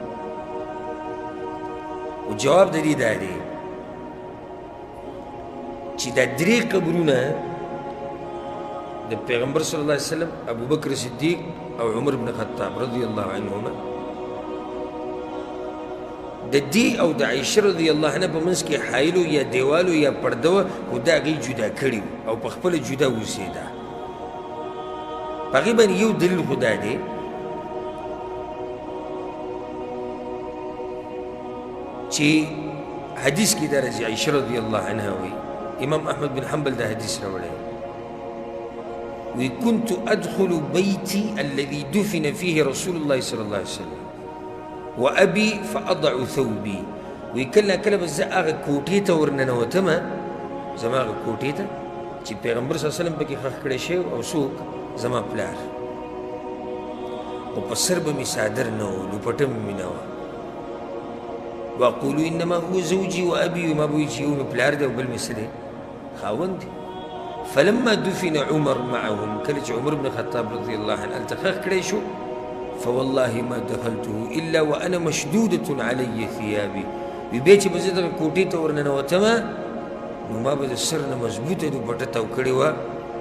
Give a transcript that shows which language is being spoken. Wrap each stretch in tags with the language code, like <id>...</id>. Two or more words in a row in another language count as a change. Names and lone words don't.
<ps>او جواب د دې دا دی چې دا درې قبرونه د پیغمبر</ps> <ar>صلی الله علیه وسلم</ar> <ps>ابو بکر صدیق او عمر بن خطاب</ps> <ar>رضی الله عنهما</ar> <ps>د دې او د عایشه</ps> <ar>رضی الله عنها</ar> <ps>په منځ کې حایل یا دیوالو یا پرده وه خو دا هغې جدا کړي او په خپله جدا اوسېده په هغې باندې یو دلیل خو دا دی چې حدیث کې دا راځي عایشه</ps> <ar>رضی الله عنها</ar> <ps>وایي امام احمد بن حنبل دا حدیث راوړی وی</ps> <ar>كنت ادخل بيتي الذي دفن فيه رسول الله صلى الله عليه وسلم وابي</ar> <ps>فاضع ثوبي وی کله کله به زه هغه کوټې ته ورننوتمه زما هغه کوټې ته چې پیغمبر</ps> <ar>صلی الله علیه وسلم</ar> <ps>پکې ښخ کړی شوی او څوک زما پلار او په سر به مې څادر نه و لوپټه مې نه وه</ps> <ar>واقول انما هو زوجي وابي</ar> <ps>وما به وي چې یو مې پلار دی او بل مې څه دی خاوند دی</ps> <ar>فلما دفن عمر معهم</ar> <ps>کله چې عمر بن خطاب</ps> <ar>رضی الله عنه</ar> <ps>هلته ښخ کړی شو</ps> <ar>فوالله ما دخلته الا وانا مشدوده علي ثيابي</ar> <ps>وی بیا چې به زه دغه کوټې ته ورننوتمه نو ما به د سر نه مضبوطه دوپټه تاو کړې وه</ps>